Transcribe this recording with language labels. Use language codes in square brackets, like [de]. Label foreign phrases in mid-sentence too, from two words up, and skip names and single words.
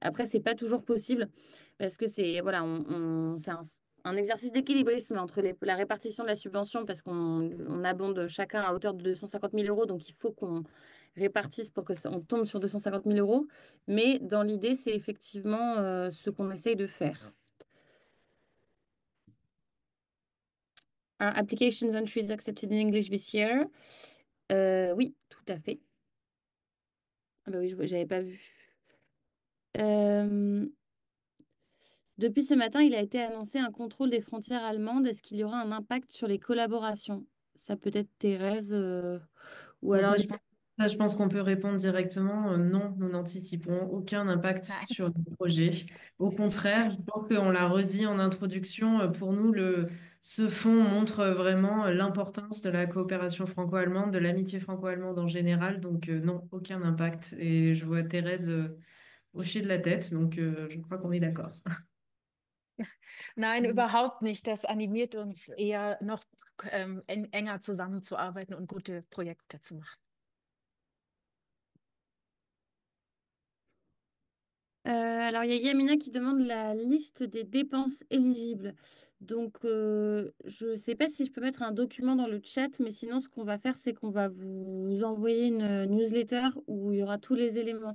[fr] Après, c'est pas toujours possible parce que c'est, voilà, c'est un exercice d'équilibrisme entre la répartition de la subvention parce qu'on abonde chacun à hauteur de 250 000 euros, donc il faut qu'on répartisse pour que on tombe sur 250 000 euros. Mais dans l'idée, c'est effectivement ce qu'on essaye de faire. [en] Are applications entries accepted in English this year? [fr] Oui, tout à fait. Ah bah oui, j'avais pas vu. Euh, Depuis ce matin, il a été annoncé un contrôle des frontières allemandes. Est-ce qu'il y aura un impact sur les collaborations? Ça peut être Thérèse ou Donc alors ça, je pense qu'on peut répondre directement. Non, nous n'anticipons aucun impact [de] Nein. [fr] sur le projet. Au contraire, je pense qu'on l'a redit en introduction, pour nous, ce fonds montre vraiment l'importance de la coopération franco-allemande, de l'amitié franco-allemande en général. Donc non, aucun impact. Et je vois Thérèse hocher de la tête, donc je crois qu'on est d'accord. [de] Nein, überhaupt nicht. Das animiert uns eher noch enger zusammenzuarbeiten und gute Projekte zu machen. [fr] Alors, il y a Yamina qui demande la liste des dépenses éligibles. Donc, je ne sais pas si je peux mettre un document dans le chat, mais sinon, ce qu'on va faire, c'est qu'on va vous envoyer une newsletter où il y aura tous les éléments.